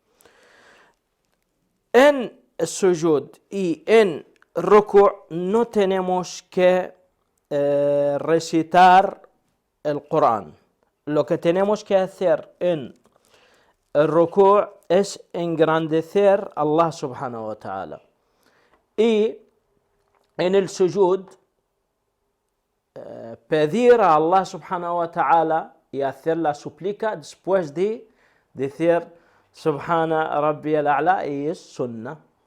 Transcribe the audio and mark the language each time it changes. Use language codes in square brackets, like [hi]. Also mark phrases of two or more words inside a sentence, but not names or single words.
[es] En el sujud y en ruku' no tenemos que recitar el Corán. Lo que tenemos que hacer en el ruku' es engrandecer a Allah [ar] سبحانه وتعالى. [es] Y en el sujud pedir a Allah [ar] سبحانه وتعالى [es] y hacer la súplica después de decir [ar] سبحان ربي الأعلى [es] y es sunnah.